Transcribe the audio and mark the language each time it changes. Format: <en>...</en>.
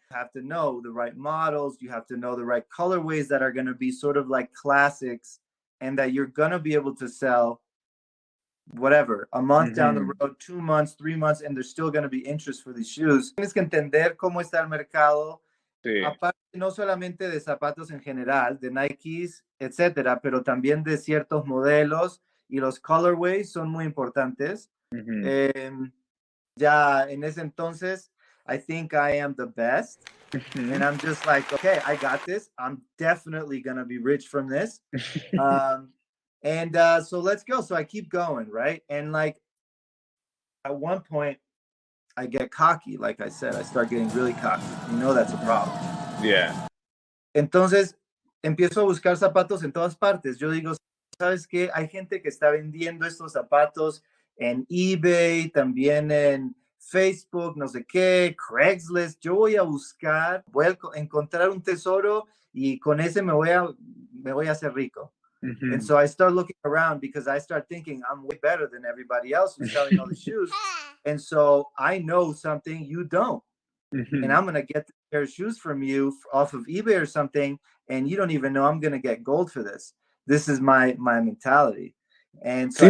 <en>You have to know the right models, you have to know the right colorways that are gonna be sort of like classics, and that you're gonna be able to sell whatever, a month down the road, 2 months, 3 months, and there's still gonna be interest for these shoes. Tienes que entender cómo está el mercado</en> <es>Sí. aparte no solamente de zapatos en general, de Nikes, etcétera, pero también de ciertos modelos y los colorways son muy importantes. Ujú.</es> <en>Ya en ese entonces, I think I am the best. Ujú. And I'm just like, okay, I got this. I'm definitely gonna be rich from this. So let's go. So I keep going, right? And like at one point, I get cocky. Like I said, I start getting really cocky. You know that's a problem. Yeah.</en> <es>Entonces empiezo a buscar zapatos en todas partes. Yo digo, ¿sabes qué? Hay gente que está vendiendo estos zapatos en eBay, también en Facebook, no sé qué, Craigslist. Yo voy a buscar, voy a encontrar un tesoro y con ese me voy a hacer rico.</es> <en>And Ujú. so I start looking around because I start thinking I'm way better than everybody else who's selling all the shoes. And so I know something you don't. And Ujú. I'm going to get this pair of shoes from you off of eBay or something. And you don't even know I'm going to get gold for this. This is my mentality. And so I</en>